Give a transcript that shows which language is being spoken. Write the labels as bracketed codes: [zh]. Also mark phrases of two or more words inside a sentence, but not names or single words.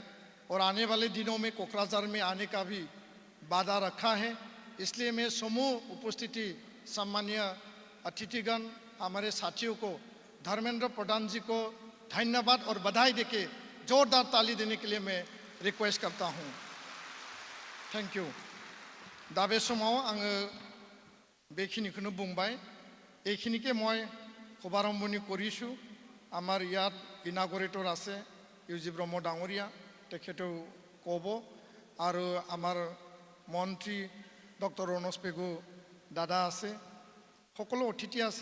[hi] और आने वाले दिनों में कोकराझार में आने का भी वादा रखा है। इसलिए मैं समूह उपस्थिति सम्मानीय अतिथिगण, हमारे साथियों को, धर्मेंद्र प्रधान जी को धन्यवाद और बधाई देके जोरदार ताली देने के लिए मैं रिक्वेस्ट करता हूँ। [en] thank you. [brx] दा बे समाव आङो बेखिनिखौनो बुंबाय। [as] এইখিনিকে মই শুভাৰম্ভণি কৰিছোঁ। আমাৰ ইয়াত ইনাগৰেটৰ আছে ইউজি ব্ৰহ্ম ডাঙৰীয়া, তেখেতেও ক'ব, আৰু আমাৰ মন্ত্ৰী ডক্টৰ ৰণোজ পেগু দাদা আছে, সকলো অতিথি আছে।